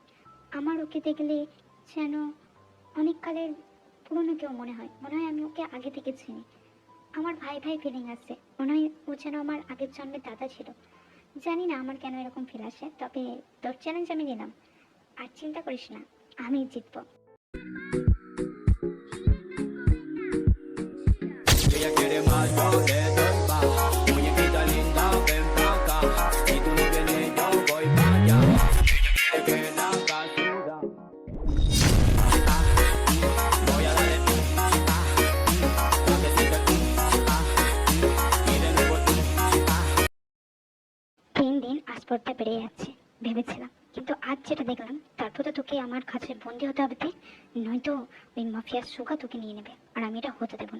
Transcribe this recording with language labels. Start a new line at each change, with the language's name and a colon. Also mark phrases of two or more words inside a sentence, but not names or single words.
Bangla: আমার ওকে দেখলে যেন অনেক কালের পুরনো কেউ মনে হয়, আমি ওকে আগে থেকে চিনি। আমার ভাই ভাই ফিলিং আসছে, মনে হয় ও যেন আমার আগের জন্মের দাদা ছিল। জানি না আমার কেন এরকম ফিল আসে, তবে তোর চ্যালেঞ্জ আমি নিলাম, আর চিন্তা করিস না, আমি জিতবো।
Spanish: Ella quiere más, yo le doy más. Muñequita linda, ven pa' acá. Si tú no vienes, yo voy pa' allá. Ella quiere que la haga sudar. Voy a darle pa' que siga y de nuevo
Bangla: 3 দিন আসপর্দা বেড়ে যাচ্ছে ভেবেছিলাম, কিন্তু আজ যেটা দেখলাম তারপর তো তোকে আমার কাছে বন্দি হতে হবে। নয়তো ওই মাফিয়ার সুগা তোকে নিয়ে নেবে, আর আমি এটা হতে দেবো না।